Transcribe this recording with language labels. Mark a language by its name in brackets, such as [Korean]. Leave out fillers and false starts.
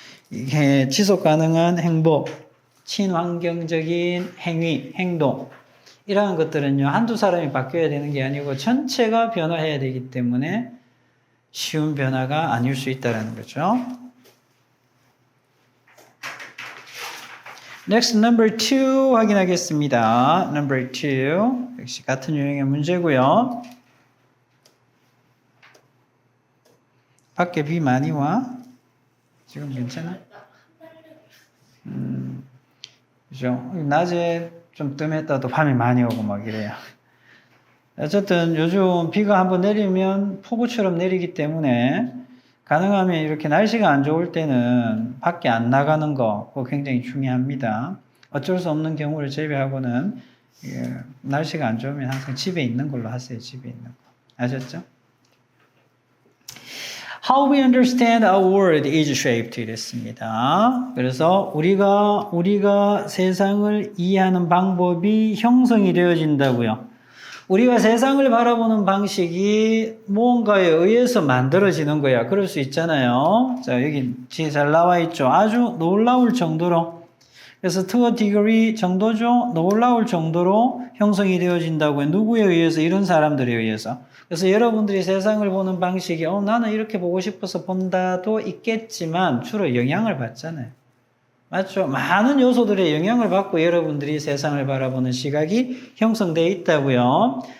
[Korean] 이게 지속 가능한 행복, 친환경적인 행위, 행동 이러한 것들은요. 한두 사람이 바뀌어야 되는 게 아니고 전체가 변화해야 되기 때문에 쉬운 변화가 아닐 수 있다는 거죠. [English] Next, number 2 [Korean] 확인하겠습니다. Number 2 역시 같은 유형의 문제고요. 밖에 비 많이 와? 지금 괜찮아? 그죠? 낮에 좀 뜸했다도 밤에 많이 오고 막 이래요. 어쨌든 요즘 비가 한번 내리면 폭우처럼 내리기 때문에 가능하면 이렇게 날씨가 안 좋을 때는 밖에 안 나가는 거 그거 굉장히 중요합니다. 어쩔 수 없는 경우를 제외하고는 날씨가 안 좋으면 항상 집에 있는 걸로 하세요. 집에 있는 거. 아셨죠? [English] How we understand our world is shaped [Korean] 이랬습니다. 그래서 우리가 세상을 이해하는 방법이 형성이 되어진다고요. 우리가 세상을 바라보는 방식이 무언가에 의해서 만들어지는 거야. 그럴 수 있잖아요. 자, 여기 뒤에 잘 나와 있죠. 아주 놀라울 정도로. 그래서 [English] to a degree [Korean] 정도죠. 놀라울 정도로 형성이 되어진다고요. 누구에 의해서? 이런 사람들에 의해서. 그래서 여러분들이 세상을 보는 방식이 나는 이렇게 보고 싶어서 본다도 있겠지만 주로 영향을 받잖아요. 맞죠? 많은 요소들의 영향을 받고 여러분들이 세상을 바라보는 시각이 형성되어 있다고요.